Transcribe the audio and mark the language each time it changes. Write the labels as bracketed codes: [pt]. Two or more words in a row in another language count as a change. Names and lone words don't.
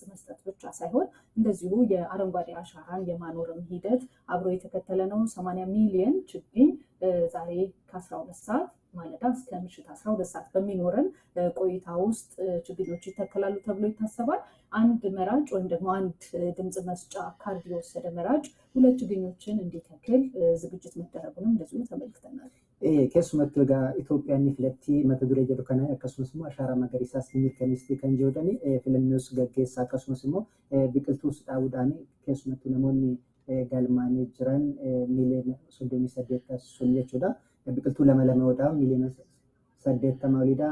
[am] መስጠት ብቻ ሳይሆን እንደዚሁ የአረንጓዴ አሻራን የማኖርም ሂደት አብሮ የተከተለ ነው። 80 ሚሊዮን ችግኝ ዛሬ ከ12 ሰዓት ማለዳ እስከ ምሽት 12 ሰዓት በሚኖረን ቆይታ ውስጥ ችግኞች ይተከላሉ ተብሎ ይታሰባል። አንድ መራጭ ወይም ደግሞ አንድ ድምጽ መስጫ ካርድ የወሰደ መራጭ 2 ችግኞችን እንዲተክል ዝግጅት መደረጉንም እንደዚሁ ተመልክተናል። [om] keessumattuu egaa Itoophiyaan filattii mata duree jedhu kana akkasumas immoo ashaaraa magariisaas mirkaneessitee kan jirani filannoos gaggeessaa akkasumas immoo biqiltuus dhaabuudhaan keessumattuu namoonni galmaanii jiran miiliyoona 38 sun jechuudha. Biqiltuu lama odaa miiliyoona 80 olidha.